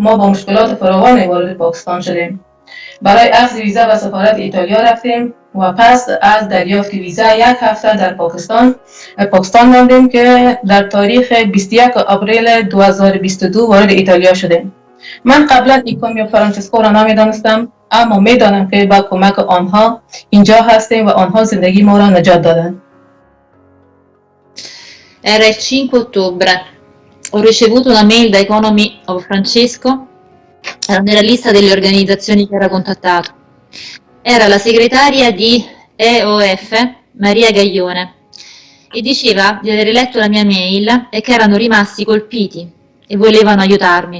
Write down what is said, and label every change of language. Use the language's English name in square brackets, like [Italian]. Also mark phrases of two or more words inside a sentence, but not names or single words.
[Persian] ما با مشکلات فراوانی وارد پاکستان شدیم. برای اخذ ویزا به سفارت ایتالیا رفتیم و پس از دریافت ویزا 1 هفته در پاکستان ماندیم که در تاریخ 21 آوریل 2022 وارد ایتالیا شدیم. من قبلا ایکونومیا فرانچسکو را نمیدانستم، اما میدانم که با کمک آنها اینجا هستیم و آنها زندگی ما را نجات دادند. [Italian] Era il 5 ottobre. Ho ricevuto una mail da Economy of Francesco, era nella lista delle organizzazioni che era contattato. Era la segretaria di EOF, Maria Gaglione, e diceva di aver letto la mia mail e che erano rimasti colpiti e volevano aiutarmi.